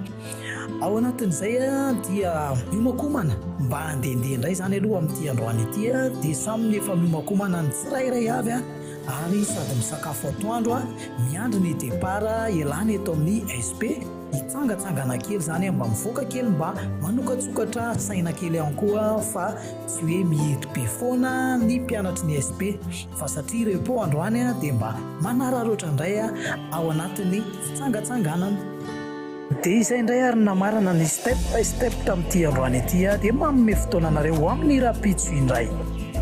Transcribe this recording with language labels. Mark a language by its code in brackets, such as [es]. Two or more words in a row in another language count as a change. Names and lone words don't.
[mg] Ao anatin'izay dia miomakomana mba handehandeha indray zany aloha amin'ity androany ity dia samy efa miomakomana ny tsirairay avy ary sady misakafo atoandro miandry ny départ ialany eto amin'ny SP hitsangatsangana kely zany mba mivoaka kely mba manokatsokatra saina kely ihany koa fa tsy hoe mihety be foana ny mpianatry ny SP fa satria repos androany dia mba manararoatra indray ao anatin'ny fitsangatsanganana. Dia izay indray ary namarana ny [en] step by step [mg] tamin'ity androany ity dia manome fotoana anareo amin'ny rapitso indray.